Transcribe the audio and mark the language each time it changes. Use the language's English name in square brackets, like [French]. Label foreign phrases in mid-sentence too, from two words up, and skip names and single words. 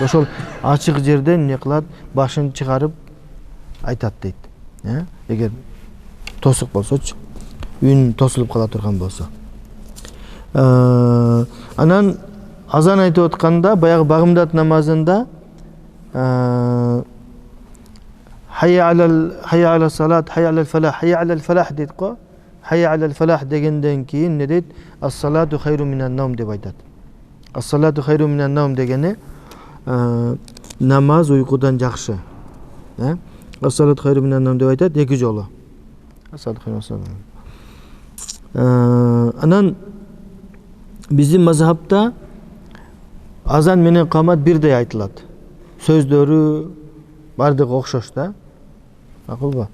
[Kyrgyz] Ошол ачык жерден эмне кылат? Башын чыгарып айтат дейт. Эгер тосук болсочу, үн тосулуп кала турган болсо. Анан азан айтып атканда баягы багымдат намазында [Arabic] حي على الصلاة، حي على الفلاح، حي على الفلاح [Kyrgyz] дейт го. [Arabic] حي على الفلاح [Kyrgyz] дегенден кийин не дейт? [Arabic] الصلاة خير من النوم деп айтат. الصلاة خير من النوم [Kyrgyz] дегени намаз уйкудан жакшы. [Arabic] الصلاة خير من النوم [Kyrgyz] деп айтат эки жолу. Анан биздин мазхабта азан менен камат бирдей айтылат. Сөздөрү бардыгы окшош да. Акылбы?